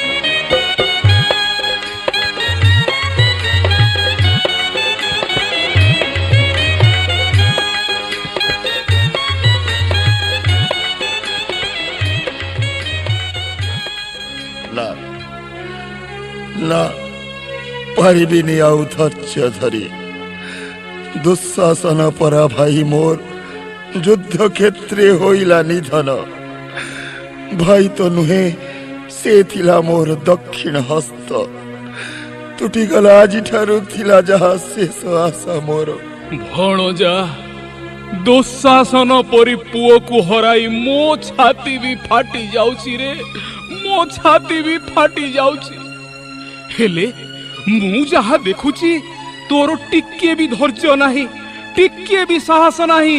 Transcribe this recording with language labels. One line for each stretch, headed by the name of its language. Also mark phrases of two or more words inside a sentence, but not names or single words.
Odia: ନା ନା ପାରିବିନି ଆଉ ଧୈର୍ଯ୍ୟ ଧରି। ଦୁଃଶାସନ ପରା ଭାଇ ମୋର ଯୁଦ୍ଧ କ୍ଷେତ୍ରେ ହଇଲା ନିଧନ। ଭାଇ ତ ନୁହେଁ ସେ ଥିଲା ମୋର ଦକ୍ଷିଣ ହସ୍ତ। ତୁଟିଗଲା ଆଜିଠାରୁ ଥିଲା ଯାହା ଶେଷ ଆଶା ମୋର। ଭଣଜା, ଦୁଃଶାସନ ପରି ପୁଅକୁ ହରାଇ ମୋ ଛାତି ବି ଫାଟି ଯାଉଛି ରେ, ମୋ ଛାତି ବି ଫାଟି ଯାଉଛି। ହେଲେ ମୁଁ ଯାହା ଦେଖୁଛି ତୋର ଟିକିଏ ବି ଧୈର୍ଯ୍ୟ ନାହିଁ, ଟିକିଏ ବି ସାହସ ନାହିଁ।